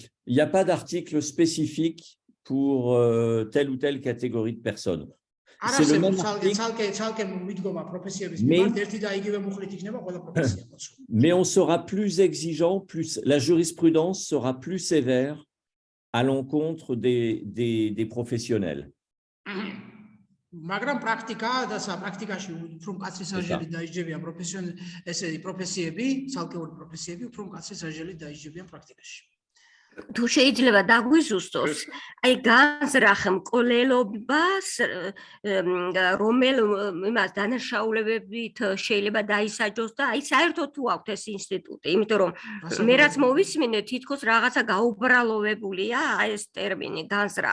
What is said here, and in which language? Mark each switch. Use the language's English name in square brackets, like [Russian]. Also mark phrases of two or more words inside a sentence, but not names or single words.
[French] Il n'y a pas d'article spécifique pour telle ou telle catégorie de personnes. C'est le même article. Mais on sera plus exigeant, la jurisprudence sera plus sévère à l'encontre des professionnels. [Georgian] მაგრამ პრაქტიკა და საპრაქტიკაში უფრო მკაცრი სასჯელი დაიჯებიან პროფესიები, ცალკეული პროფესიები უფრო მკაცრი სასჯელი დაიჯებიან პრაქტიკაში. თუ შეიძლება დაგვიზუსტოს, აი განზრახ მკვლელობას რომელ იმას დანაშაულებებით შეიძლება დაისაჯოს და აი საერთოდ თუ აქვს ეს ინსტიტუტი, იმიტომ რომ მე რაც მოვისმინე თითქოს რაღაცა გაუბრალოვებულია ეს ტერმინი განზრახ.